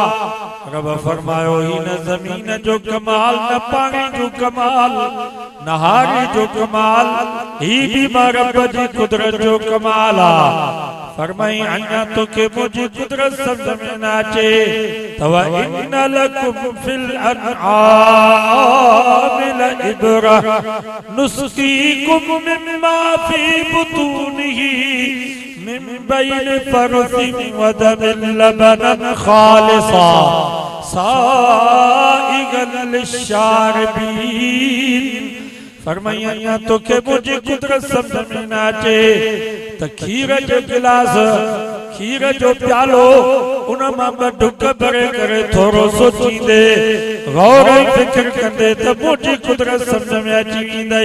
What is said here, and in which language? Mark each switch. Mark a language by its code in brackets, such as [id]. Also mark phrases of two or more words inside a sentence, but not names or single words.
[sd] रब फरमायो ही न ज़मीन जो कमाल, न पाणी जो कमाल, न हारी जो कमाल, ही भी मां रब जी कुदरत जो कमाल आहे। फरमाई अन्या तोखे मुंहिंजी कुदरत सम्झ में न अचे त [ar] وإن لكم في الأنعام لعبرة نسقيكم مما في بطونه من بين فرث ودم لبنا خالصا سائغا للشاربين. [sd] फरमाई अन्या तोखे मुंहिंजी कुदरत सम्झ में न अचे त खीर जो गिलास, खीर जो प्यालो, उन मां ॿ ढुक भरे करे थोरो सोचींदे, गौर ऐं फ़िक्र कंदे त मुंहिंजी कुदरत सम्झ में अची वेंदई।